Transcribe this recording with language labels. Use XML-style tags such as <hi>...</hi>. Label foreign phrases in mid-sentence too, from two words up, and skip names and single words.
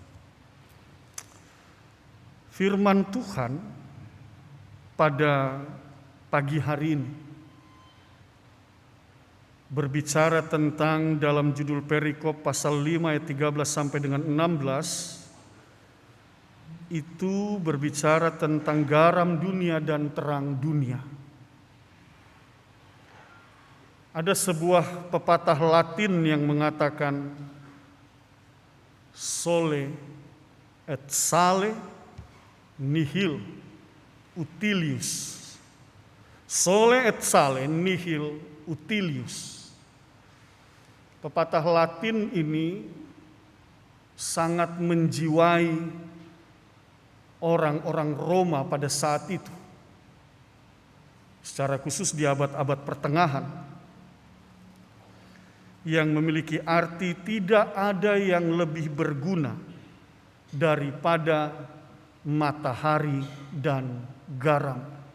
<id>Firman Tuhan pada pagi hari ini berbicara tentang dalam judul perikop pasal 5 ayat 13 sampai dengan 16, itu berbicara tentang garam dunia dan terang dunia. Ada sebuah pepatah Latin yang mengatakan</id> <la>sole et sale nihil utilius. Sole et sale nihil utilius.</la> <id>Pepatah Latin ini sangat menjiwai orang-orang Roma pada saat itu, secara khusus di abad-abad pertengahan, yang memiliki arti tidak ada yang lebih berguna daripada matahari dan garam.</id>